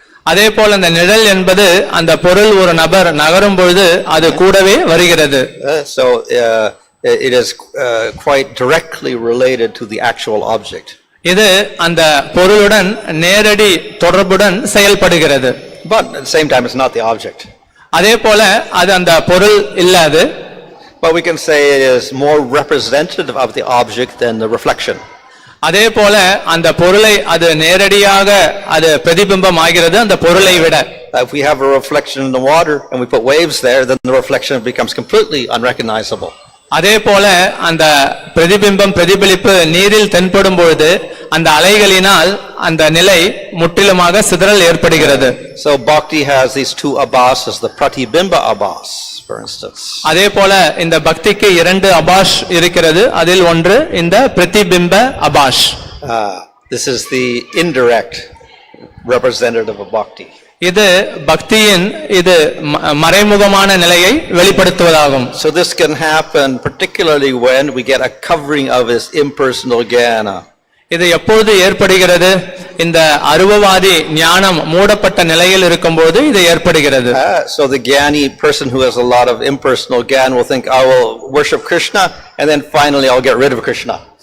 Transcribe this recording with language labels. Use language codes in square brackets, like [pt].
[ta] அதே போல இந்த நிழல் என்பது அந்த பொருள் ஒரு நபர் நகரும் பொழுது அது கூடவே வருகிறது. [en] So it is quite directly related to the actual object. [ta] இது அந்த பொருளுடன் நேரடி தொடர்புடன் செயல்படுகிறது. [en] But at the same time it's not the object. [ta] அதே போல அது அந்த பொருள் இல்லாது. [en] But we can say it is more representative of the object than the reflection. [ta] அதே போல அந்த பொருளை அது நேரடியாக அது பிரதிபிம்பம் ஆகிறது அந்த பொருளை விட. [en] If we have a reflection in the water and we put waves there, then the reflection becomes completely unrecognizable. [ta] அதே போல அந்த பிரதிபிம்பம் பிரதிபலிப்பு நீரில் தென்படும் பொழுது அந்த அலைகளினால் அந்த நிலை முற்றிலுமாக சிதறல் ஏற்படுகிறது. [en] So bhakti has these two abhasas, the pratibimba abhas, for instance. [ta] அதே போல இந்த பக்திக்கு இரண்டு அபாஷ் இருக்கிறது. அதில் ஒன்று இந்த பிரதிபிம்ப அபாஷ். [en] This is the indirect representative of bhakti. [ta] இது பக்தியின் இது மறைமுகமான நிலையை வெளிப்படுத்துவதாகும். [en] So this can happen particularly when we get a covering of his impersonal jnana. [ta] இது எப்பொழுது ஏற்படுகிறது? இந்த அருவவாதி ஞானம் மூடப்பட்ட நிலையில் இருக்கும்போது இது ஏற்படுகிறது. [en] So the jnani person who has a lot of impersonal jnana will think, I will worship Krishna and then finally I'll get rid of Krishna.